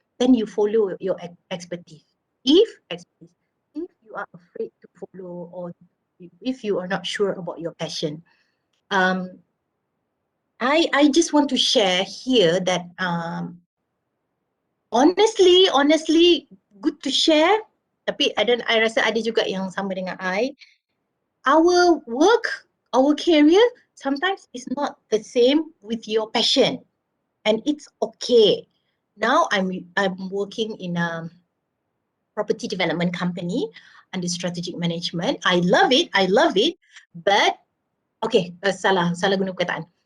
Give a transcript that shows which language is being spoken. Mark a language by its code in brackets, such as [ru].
[en] Then you follow your expertise. If you are afraid to follow, or if you are not sure about your passion, I just want to share here that honestly, good to share. [ms] Tapi I rasa ada juga yang sama dengan I. [en] Our work, our career, sometimes is not the same with your passion, and it's okay. Now I'm working in a property development company under strategic management. I love it, but okay, [ms] salah guna perkataan.